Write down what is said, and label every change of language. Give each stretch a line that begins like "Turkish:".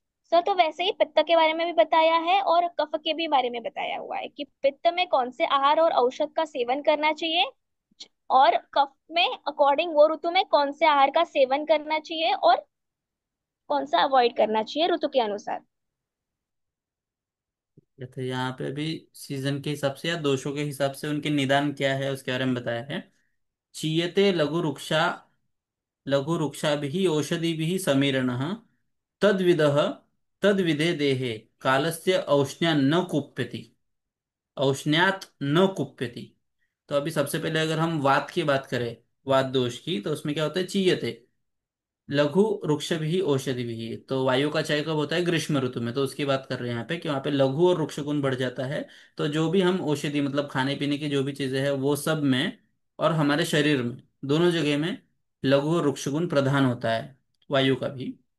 Hindi: Sir तो वैसे ही पित्त के बारे में भी बताया है और कफ के भी बारे में बताया हुआ है कि पित्त में कौन से आहार और औषध का सेवन करना चाहिए, और कफ में अकॉर्डिंग वो ऋतु में कौन से आहार का सेवन करना चाहिए और कौन सा अवॉइड करना चाहिए ऋतु के अनुसार। तो यहाँ पे भी सीजन के हिसाब से या दोषों के हिसाब से उनके निदान क्या है उसके बारे में बताया है।
Sanskrit: चीयते लघु रुक्षाभिः औषधिभिः समीरणः तद्विदः तद्विदे देहे कालस्य औष्ण्यान्न कुप्यति। औष्ण्यात न कुप्यति।
Hindi: तो अभी सबसे पहले अगर हम वात की बात करें, वात दोष की, तो उसमें क्या होता है, चीयते लघु वृक्ष भी औषधि भी। तो वायु का चय कब होता है, ग्रीष्म ऋतु में। तो उसकी बात कर रहे हैं यहाँ पे कि वहाँ पे लघु और वृक्ष गुण बढ़ जाता है। तो जो भी हम औषधि मतलब खाने पीने की जो भी चीजें हैं वो सब में और हमारे शरीर में दोनों जगह में लघु और वृक्ष गुण प्रधान होता है, वायु का भी।